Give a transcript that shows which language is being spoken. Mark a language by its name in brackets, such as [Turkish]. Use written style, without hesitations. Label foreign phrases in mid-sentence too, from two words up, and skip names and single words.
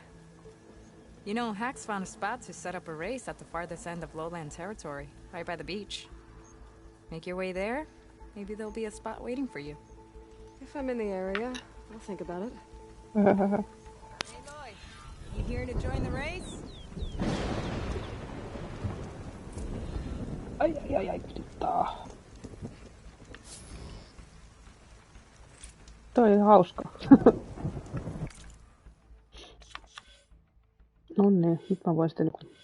[English] You know, Hax found a spot to set up a race at the farthest end of lowland territory, right by the beach. Make your way there, maybe there'll be a spot waiting for you. If I'm in the area, I'll think about it. Hey boy, you here to join the race? [Finnish] Ai, pitää. Toi on hauska. No niin, nyt mä voin sitten niinku...